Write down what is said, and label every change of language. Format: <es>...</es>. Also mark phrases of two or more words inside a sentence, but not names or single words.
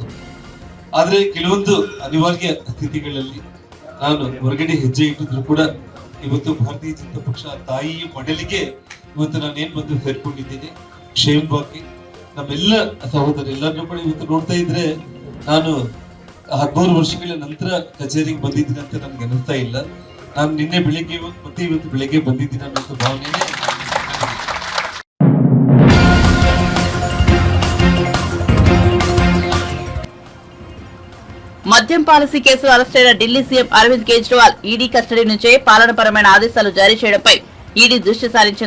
<kn>ಆದ್ರೆ ಕೆಲವೊಂದು ಅನಿವಾರ್ಯ ಸ್ಥಿತಿಗಳಲ್ಲಿ ನಾನು ಹೊರಗಡೆ ಹೆಜ್ಜೆ ಇಟ್ಟಿದ್ರು ಕೂಡ ಇವತ್ತು ಭಾರತೀಯ ಜನತಾ ಪಕ್ಷ ತಾಯಿ ಮಡಲಿಗೆ ಇವತ್ತು ನಾನೇನ್ ಬಂದು ಸೇರ್ಕೊಂಡಿದ್ದೀನಿ. ಕ್ಷೇಮವಾಗಿ ನಮ್ಮೆಲ್ಲ ಸಹೋದರೆಲ್ಲರನ್ನೂ ಕೂಡ ಇವತ್ತು ನೋಡ್ತಾ ಇದ್ರೆ ನಾನು 13 ವರ್ಷಗಳ ನಂತರ ಕಚೇರಿಗೆ ಬಂದಿದ್ದೀನಿ ಅಂತ ನನ್ಗೆ ಅನಿಸ್ತಾ ಇಲ್ಲ. ನಾನು ನಿನ್ನೆ ಬೆಳಿಗ್ಗೆ ಮತ್ತೆ ಇವತ್ತು ಬೆಳಿಗ್ಗೆ ಬಂದಿದ್ದೀನಿ ಅನ್ನೋ ಭಾವನೆ.</kn> <te>మద్యం పాలసీ కేసులో అరెస్టైన ఢిల్లీ సీఎం అరవింద్ కేజ్రీవాల్ ఈడీ కస్టడీ నుంచే పాలనపరమైన ఆదేశాలు జారీ చేయడంపై ఈడీ దృష్టి సారించింది.</te>